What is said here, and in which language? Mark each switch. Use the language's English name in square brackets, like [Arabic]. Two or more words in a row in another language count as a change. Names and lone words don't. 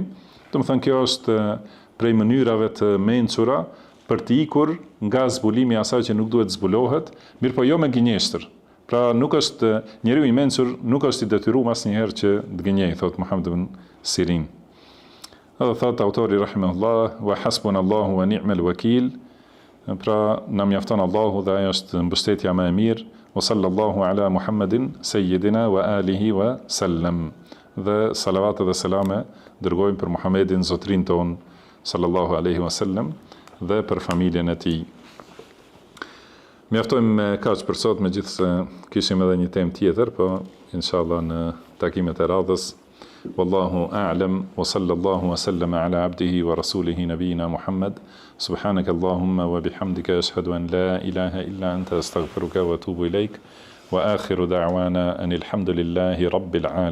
[Albanian] Do të thënë kjo është prej mënyrave të mençura për të ikur nga zbulimi i asaj që nuk duhet zbulohet, mirë po jo me gënjeshtër. Pra nuk është njeriu i mençur nuk është i detyruar asnjëherë që të gënjej, thot Muhammed ibn Sirin. Edhe thot autori [Arabic] رحمه الله وحسبنا الله ونعم الوكيل. [Albanian] Pra na mjafton Allahu dhe ai është mbështetja më e mirë. [Arabic] وصلى الله على محمد سيدنا وآله وسلم. [Albanian] Dhe salavat dhe selame dërgojmë për Muhammedin zotrin ton [Arabic] صلى الله عليه وسلم [Albanian] dhe për familjen e tij. Mjaftojmë me kaq për sot, megjithse kishim edhe një temë tjetër, po inshallah në takimet e radhës. [Arabic] والله أعلم وصلى الله وسلم على عبده ورسوله نبينا محمد. سبحانك اللهم وبحمدك أشهد أن لا إله إلا أنت أستغفرك وأتوب إليك. وآخر دعوانا أن الحمد لله رب العالمين.